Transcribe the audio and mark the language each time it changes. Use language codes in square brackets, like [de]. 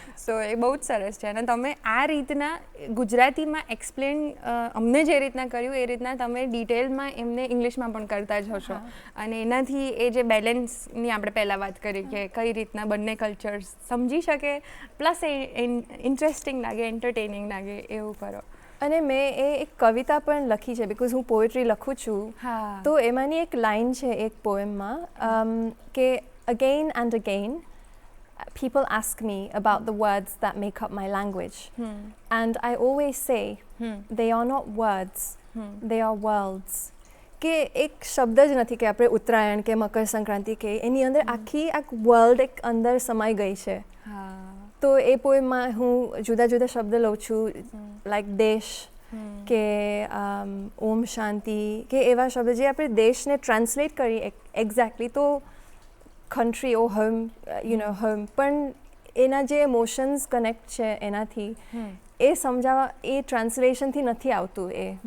[gu] સો એ બહુ જ સરસ છે. અને તમે આ રીતના ગુજરાતીમાં એક્સપ્લેન અમને જે રીતના કર્યું એ રીતના તમે ડિટેલમાં એમને ઇંગ્લિશમાં પણ કરતા જ હશો. અને એનાથી એ જે બેલેન્સની આપણે પહેલાં વાત કરી કે કઈ રીતના બંને કલ્ચર્સ સમજી શકે, પ્લસ એ ઇન્ટરેસ્ટિંગ લાગે, એન્ટરટેનિંગ લાગે એવું કરો. અને મેં એક કવિતા પણ લખી છે, બિકોઝ હું પોએટ્રી લખું છું. તો એમાંની એક લાઈન છે એક પોએમમાં કે [en] again and again people ask me about the words that make up my language. And I always say they are not words, they are worlds. [gu] કે એક શબ્દ જ નથી કે આપણે ઉત્તરાયણ કે મકર સંક્રાંતિ કે એની અંદર આખી વર્લ્ડ એક અંદર સમાઈ ગઈ છે. તો એ પોએમમાં હું જુદા જુદા શબ્દ લઉં છું, લાઈક દેશ કે ઓમ શાંતિ કે એવા શબ્દ જે આપણે દેશને ટ્રાન્સલેટ કરીએ એક્ઝેક્ટલી તો કન્ટ્રી ઓ હોમ હોમ, પણ એના જે ઇમોશન્સ કનેક્ટ છે એનાથી એ સમજાવવા એ ટ્રાન્સલેશનથી નથી આવતું એ.